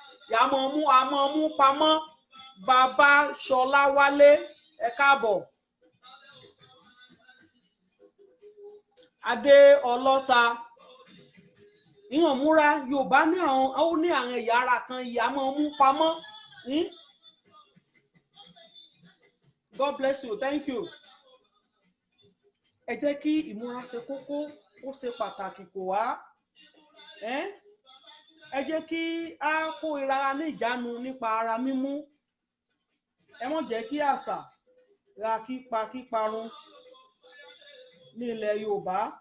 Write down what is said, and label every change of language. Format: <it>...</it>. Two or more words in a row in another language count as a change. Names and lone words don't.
<yo>Ìyá máa mú, a máa mú pamọ́. Bàbá Ṣọlá Wálé, ẹ káàbọ̀. Adé Ọlọ́ta. Ìyẹn múra Yorùbá ní àwọn, ó ní àwọn ẹ̀yà ara kan, ìyá máa mú pamọ́. Hmm?</yo> <en>God bless you. Thank you.</en> <yo>Ẹ jẹ́ kí ìmúra ṣe kókó, ó ṣe pàtàkì kò wá. Ẹ́? Ẹ jẹ́ kí a kó ìra ní ìjánu nípa ara mímú. Ẹ má jẹ́ kí àṣà ra kípa kíparun ní ilẹ̀ Yorùbá.</yo>